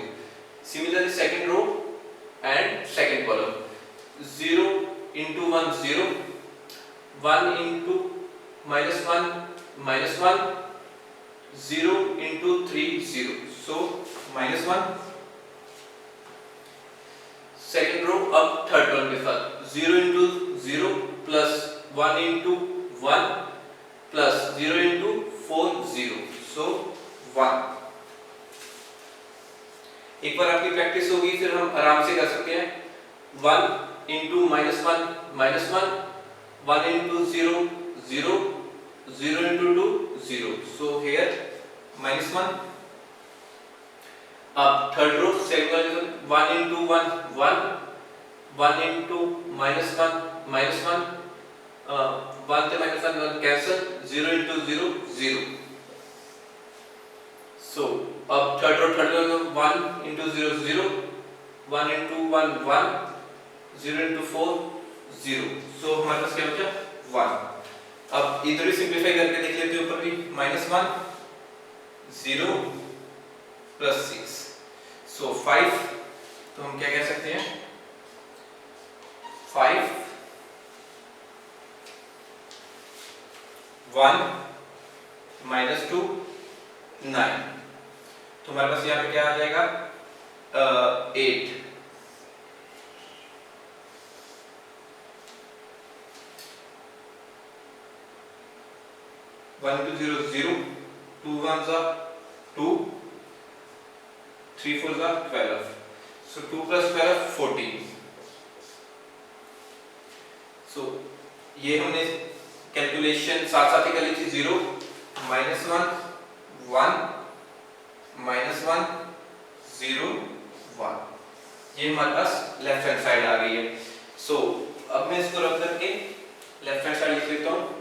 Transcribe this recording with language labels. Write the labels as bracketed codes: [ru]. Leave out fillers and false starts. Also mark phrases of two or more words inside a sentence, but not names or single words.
[en] similarly second row and second column 0 into 1 0, 1 into -1 -1, 0 into 3 0। so -1. second row अब third column [hi] के साथ [en] 0 into 0 plus 1 into 1 plus 0 into 4 0। सो 1। [hi] एक बार आपकी प्रैक्टिस होगी फिर हम आराम से कर सकते हैं। [en] 1 into -1 -1, 1 into 0 0, 0 into 2 0, so here -1. अब third row second वाले 1 into 1 1, 1 into -1 -1, 1 से -1 1 कैंसिल, 0 into 0 0. So अब third row 1 into 0 0, 1 into 1 1, 0 into 4 0. [hi] So हमारे पास क्या बचा 1. अब इधर भी सिंपलीफाई करके देख लेते हैं, ऊपर भी -1 0 प्लस 6, so 5. तो हम क्या कह सकते हैं 5 1 -2 9. तो हमारे पास यहाँ पे क्या आ जाएगा 8. [en] One to 0 0, 2 ones are 2, 3 fours are 12. So 2 plus 12 14. [hi] So ये हमने कैलकुलेशन साथ साथ ही कर ली थी. 0 -1 1 -1 0 1. ये हमारे पास [en] left hand side [hi] आ गई है. So अब मैं इसको रब करके [en] left hand side [hi] लिख लेता हूँ.